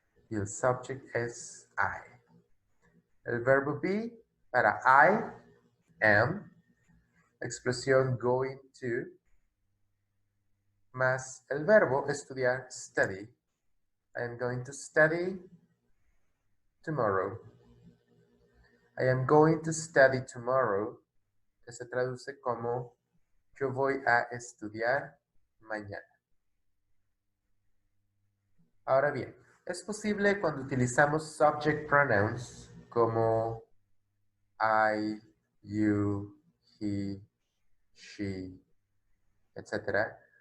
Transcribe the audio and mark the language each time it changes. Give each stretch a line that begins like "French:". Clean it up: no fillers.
Spanish: Y el subject es I. El verbo be para I am. Expresión going to. Más el verbo estudiar, study.
English: I am going to study tomorrow. I am going to study tomorrow,
Spanish: que se traduce como yo voy a estudiar mañana. Ahora bien, es posible cuando utilizamos subject pronouns como I, you, he, she, etc.